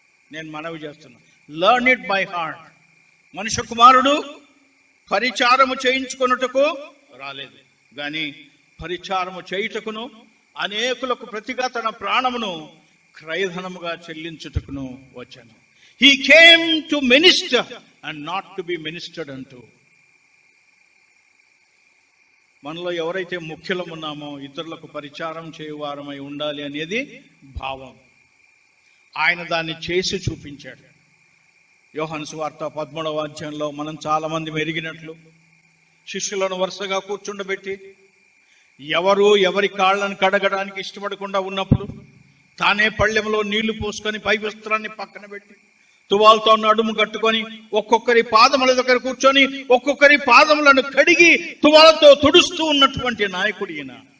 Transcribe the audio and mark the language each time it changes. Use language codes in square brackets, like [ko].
[te] నేను మనవి చేస్తున్నా, [en] Learn it by heart. [te] మనుష్య కుమారుడు పరిచారము చేయించుకొనుటకు రాలేదు గాని పరిచారము చేయుటకును అనేకులకు ప్రతిగా తన ప్రాణమును క్రయధనముగా చెల్లించుటకును వచ్చాను. [en] He came to minister and not to be ministered unto. [te] మనలో ఎవరైతే ముఖ్యులం ఉన్నామో ఇతరులకు పరిచారం చేయువారమై ఉండాలి అనేది భావం. ఆయన దాన్ని చేసి చూపించాడు. యోహాను సువార్త 13వ అధ్యాయంలో మనం చాలా మంది ఎరిగినట్లు శిష్యులను వరుసగా కూర్చుండబెట్టి ఎవరి కాళ్ళను కడగడానికి ఇష్టపడకుండా ఉన్నప్పుడు తానే పళ్ళెంలో నీళ్లు పోసుకొని పై వస్త్రాన్ని పక్కన పెట్టి తువాలతో నడుము కట్టుకొని ఒక్కొక్కరి పాదముల దగ్గర కూర్చొని ఒక్కొక్కరి పాదములను కడిగి తువాలతో తుడుస్తూ ఉన్నటువంటి నాయకుడు ఈయన.